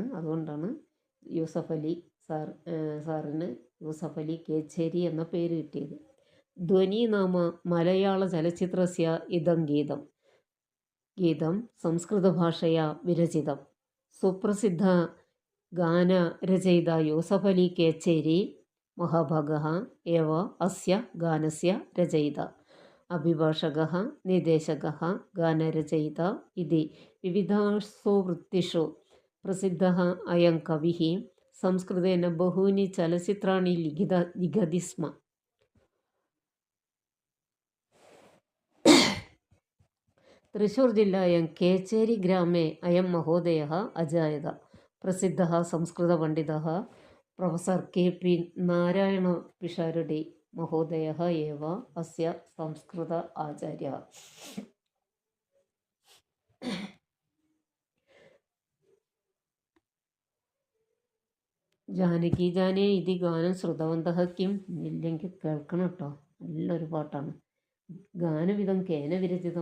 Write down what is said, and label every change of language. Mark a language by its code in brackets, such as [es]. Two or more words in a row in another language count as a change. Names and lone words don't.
[ml] അതുകൊണ്ടാണ് യൂസഫ് അലി സാറിന് യൂസഫ് അലി കേച്ചേരി എന്ന പേര് കിട്ടിയത്. [sa] ധ്വനി നാമ മലയാളചലച്ചിത്രസ്യ ഇदं ഗീതം സംസ്കൃതഭാഷയാ വിരചിതം. സുപ്രസിദ്ധഗാനരചയിതാ യൂസഫ് അലി കേച്ചേരി മഹാഭാഗः एव अस्य गानस्य रचयिता, अभिभाषकः, निर्देशकः, गानरचयिता इति विविधासु वृत्तिषु प्रसिद्धः अयं कविः संस्कृतेन बहूनि चलचित्राणि लिखति स्म. त्रिशूर् जिल्लायां केचेरी ग्रामे अयं महोदयः अजायत. प्रसिद्धः संस्कृतपण्डितः प्रोफेसर् के.पी. नारायणपिषारडी महोदयः एव अस्य संस्कृत आचार्यः. ജാനകി ജാനേ ഇതി ഗാനം ശ്രുതവന്തഃ കിം? [ml] ഇല്ലെങ്കിൽ കേൾക്കണം കേട്ടോ, നല്ലൊരു പാട്ടാണ്. [sa] ഗാനവിധം കേന വിരചിതം?